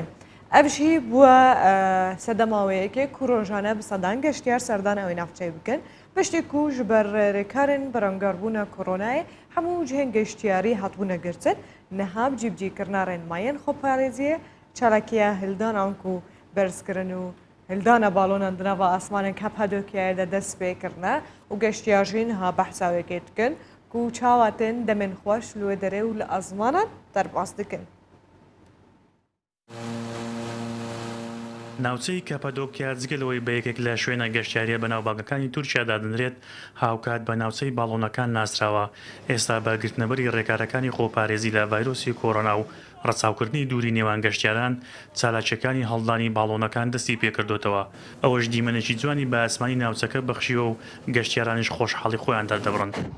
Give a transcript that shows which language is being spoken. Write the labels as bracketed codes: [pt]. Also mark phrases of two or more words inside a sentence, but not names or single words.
[ku] Ev jî bûye sedemaweyekê ku rojane bi sedan geştiyar serdana ew navçeyê bikin piştî ku ji ber rêkarên berengarbûna koronayê hemû cihên geştiyarî hatbûne girtin niha cîbcîkirina rênmayên xweparêziyê çalakiya hildanan ku berzkirin û hildana balonan di nava asmanên Kappadokiyayê de dest pê kirine û geştiyar jî niha behsa wekê dikin ku çawa tên demên xweş li wê derê û li ezmanan derbas dikin. [ckb] ناوچەی کەپەدۆکیا جگەلەوەی بە یەکێک لە شوێنە گەشتیاریە بەناوبانگەکانی تورکیادا دەنرێت هاوکات بە ناوچەی باڵۆنەکان ناسراوە ئێستا بە گرتنەبەری ڕێکارەکانی خۆپارێزی لە ڤایرۆسی کۆڕۆنا و ڕەچاوکردنی دووری نێوان گەشتیاران چالاکیەکانی هەڵدانی باڵۆنەکان دەستی پێکردوتەوە ئەوەش دیمەنێکی جوانی بە ئاسمانی ناوچەکە بەخشیوە و گەشتیارانیش خۆشحاڵی خۆیان دەردەبڕن.